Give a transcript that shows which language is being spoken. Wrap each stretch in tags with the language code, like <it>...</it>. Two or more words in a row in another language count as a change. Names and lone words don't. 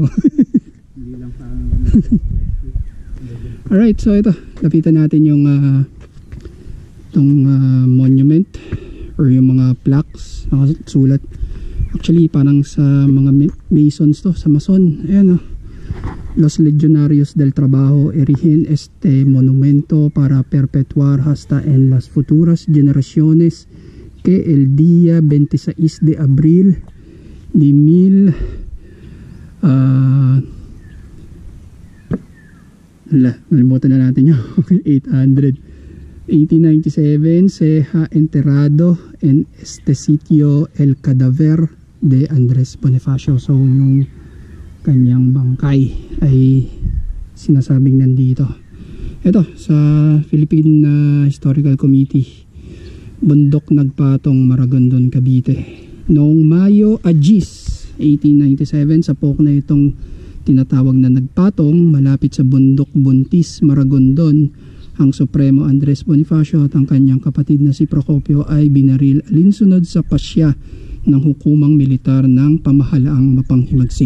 <tl>Hindi lang parang Alright, so ito. Lapitan natin yung monument or yung mga plaques nakasulat. Actually parang sa mga masons to, sa mason. Ayan o.</tl> <es>Los Legionarios del Trabajo erigen este monumento para perpetuar hasta en las futuras generaciones que el día 26 de abril de</es> <tl>nalimutan na natin yung</tl> <es>1897 se ha enterrado en este sitio el cadáver de Andres Bonifacio.</es> <tl>So yung kanyang bangkay ay sinasabing nandito. Ito sa Philippine Historical Committee, Bundok Nagpatong, Maragondon, Cavite. Noong Mayo 1897 sa pook na itong tinatawag na Nagpatong malapit sa Bundok Buntis, Maragondon, ang Supremo Andres Bonifacio at ang kanyang kapatid na si Procopio ay binaril alinsunod sa pasya ng hukumang militar ng pamahalaang mapanghimagsik.</tl>